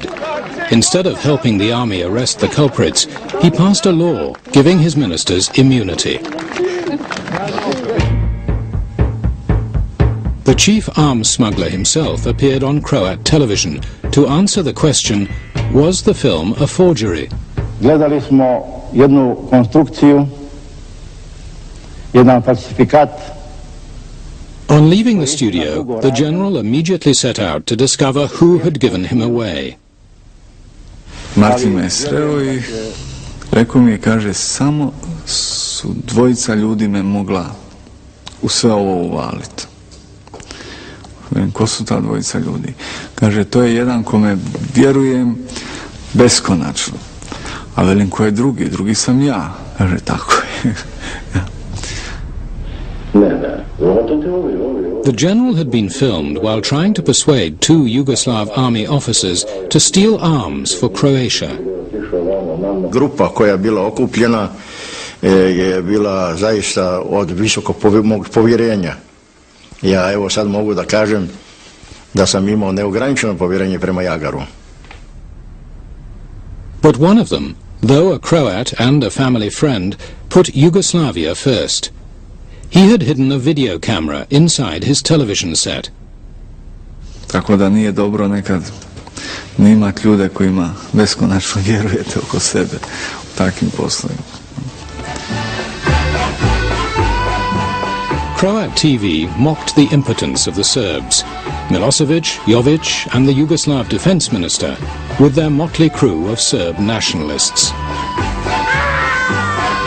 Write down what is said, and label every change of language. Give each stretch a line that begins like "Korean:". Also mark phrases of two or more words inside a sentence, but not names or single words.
English: Instead of helping the army arrest the culprits, he passed a law giving his ministers immunity. The chief arms smuggler himself appeared on Croat television to answer the question, was the film a forgery?
Croatian: Gledali smo jednu konstrukciju, jedan falsifikat.
English: On leaving the studio, the general immediately set out to discover who had given him away.
Croatian: Martin me sreo i rekao mi je, kaže, samo su dvojica ljudi me mogla u sve ovo uvaliti. Ko su ta dvojica ljudi? Kaže, to je jedan kome vjerujem beskonačno. A velim, ko je drugi? Drugi sam ja. Kaže, tako je.
English: The general had been filmed while trying to persuade two Yugoslav army officers to steal arms for Croatia.
Croatian: Grupa koja je bila okupljena je bila zaista od visokog povjerenja. Ja evo sad mogu da kažem da sam imao neograničeno povjerenje prema Jagaru.
English: But one of them, though a Croat and a family friend, put Yugoslavia first. He had hidden a video camera inside his television set.
Croatian: Tako da nije dobro nekad ne imati ljude kojima beskonačno vjerujete oko sebe u takvim poslovima.
English: Croat TV mocked the impotence of the Serbs. Milosevic, Jovic and the Yugoslav defense minister with their motley crew of Serb nationalists.